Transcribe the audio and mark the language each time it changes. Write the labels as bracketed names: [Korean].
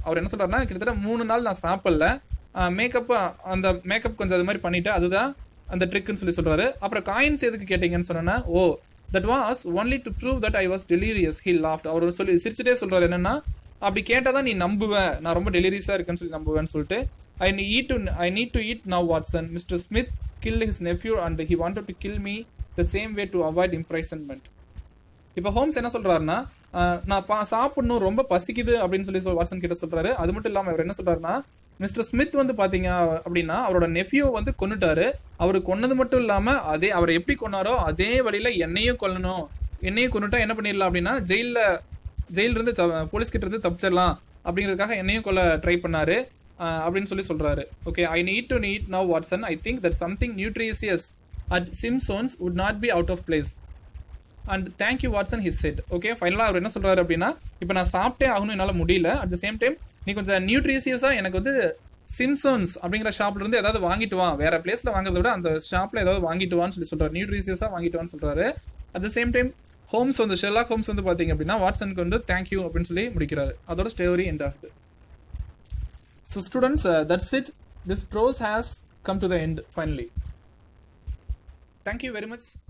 [Tamil] அவர் என்ன சொல்றாருன்னா கிட்டத்தட்ட 3 நாள் நான் சாப்பிடல, அந்த மேக்கப் கொஞ்சம் அது மாதிரி பண்ணிட்டு அதுதான் அந்த ட்ரிக்னு சொல்லி சொல்றாரு. அப்புறம் காயின்ஸ் எதுக்கு கேட்டீங்கன்னு சொன்னா [English] That was only to prove that I was delirious. He laughed. [Tamil] அவர் சொல்லி சிரிச்சுட்டே சொல்றாரு என்னன்னா அப்படி கேட்டாதான் நீ நம்புவேன், நான் ரொம்ப டெலிரியஸா இருக்கேன்னு சொல்லி நம்புவேன்னு சொல்லிட்டு [English] I need to eat now, Watson. Mr. Smith killed his nephew and he wanted to kill me the same way to avoid imprisonment. [Tamil] இப்போ ஹோம்ஸ் என்ன சொல்றாருன்னா நான் சாப்பிடணும், ரொம்ப பசிக்குது அப்படின்னு சொல்லி வாட்சன் கிட்ட சொல்றாரு. அது மட்டும் இல்லாம அவர் என்ன சொல்றாருன்னா மிஸ்டர் ஸ்மித் வந்து பாத்தீங்க அப்படின்னா அவரோட நெஃப்யூ வந்து கொன்னுட்டாரு. அவரு கொன்னது மட்டும் இல்லாம அவர் எப்படி கொன்னாரோ அதே வழியில என்னையும் கொன்னுட்டா என்ன பண்ணிடலாம் அப்படின்னா ஜெயில இருந்து போலீஸ் கிட்ட இருந்து தப்பிச்சிடலாம் அப்படிங்கிறதுக்காக என்னையும் கொல்ல ட்ரை பண்ணாரு அப்படின்னு சொல்லி சொல்றாரு. [English] Okay, I need to eat now, Watson. I think that something nutritious at Simpsons would not be out of place. And thank you, Watson, he said. [Tamil] Okay, ஃபைனலாக அவர் என்ன சொல்றாரு அப்படின்னா இப்போ நான் சாப்பிட்டே ஆகணும், என்னால் முடியல. [English] at the same time [Tamil] நீ கொஞ்சம் நியூட்ரிஷியஸா எனக்கு வந்து சிம்சன்ஸ் அப்படிங்கிற ஷாப்ல இருந்து ஏதாவது வாங்கிட்டு வா, வேற பிளேஸ்ல வாங்குறத விட அந்த ஷாப்ல ஏதாவது வாங்கிட்டு வான்னு சொல்லி சொல்றாரு. நியூட்ரிஷியஸா வாங்கிட்டு வான்னு சொல்றாரு. [English] at the same time [Tamil] Holmes வந்து ஷெர்லாக் ஹோம்ஸ் வந்து பாத்தீங்க அப்படின்னா வாட்சனுக்கு வந்து தேங்க்யூ அப்படின்னு சொல்லி முடிக்கிறாரு. அதோட ஸ்டோரி எண்ட் ஆகுது. [English] So students, that's it. This prose has come to the end finally. Thank you very much.